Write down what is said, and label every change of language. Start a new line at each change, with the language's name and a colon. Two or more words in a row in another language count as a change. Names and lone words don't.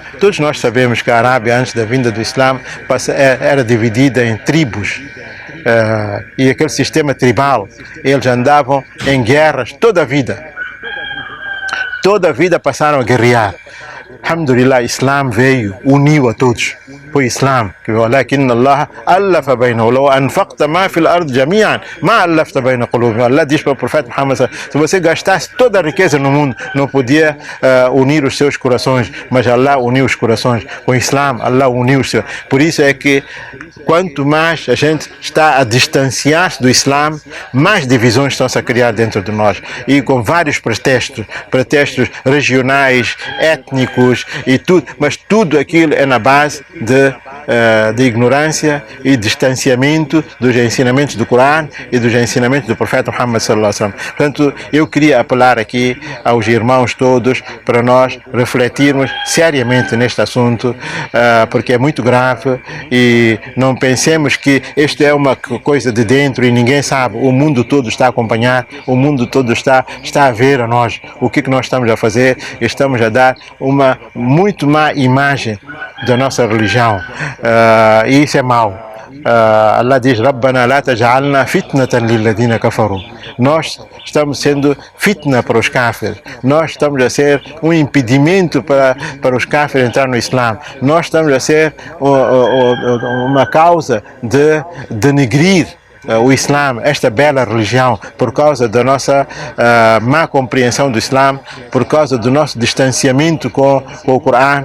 Portuguese: Todos nós sabemos que a Arábia, antes da vinda do Islã, era dividida em tribos. E aquele sistema tribal, eles andavam em guerras toda a vida passaram a guerrear. Alhamdulillah, Islã veio, uniu a todos. Foi Islã que
Arabic: ولكن الله ألف بينهم لو أنفقت ما في الأرض جميعا ما ألفت بين قلوبهم.
Portuguese: Allah diz para o profeta Muhammad: se você gastasse toda a riqueza no mundo, não podia unir os seus corações, mas Allah uniu os corações. Com o Islã, Allah uniu os seus. Por isso é que quanto mais a gente está a distanciar-se do Islã, mais divisões estão-se a criar dentro de nós, e com vários pretextos regionais, étnicos e tudo, mas tudo aquilo é na base de ignorância e distanciamento dos ensinamentos do Corão e dos ensinamentos do profeta Muhammad
Arabic: صلى الله عليه وسلم.
Portuguese: Portanto, eu queria apelar aqui aos irmãos todos para nós refletirmos seriamente neste assunto, porque é muito grave, e não pensemos que isto é uma coisa de dentro e ninguém sabe. O mundo todo está a acompanhar, o mundo todo está a ver a nós o que nós estamos a fazer. Estamos a dar uma muito má imagem da nossa religião, e isso é mau. Allah diz:
Arabic: ربنا لا تجعلنا فتنة للذين كفروا.
Portuguese: Nós estamos sendo fitna para os kafirs, nós estamos a ser um impedimento para os kafirs entrar no Islã, nós estamos a ser uma causa de denegrir o Islã, esta bela religião, por causa da nossa má compreensão do Islã, por causa do nosso distanciamento com o Corão.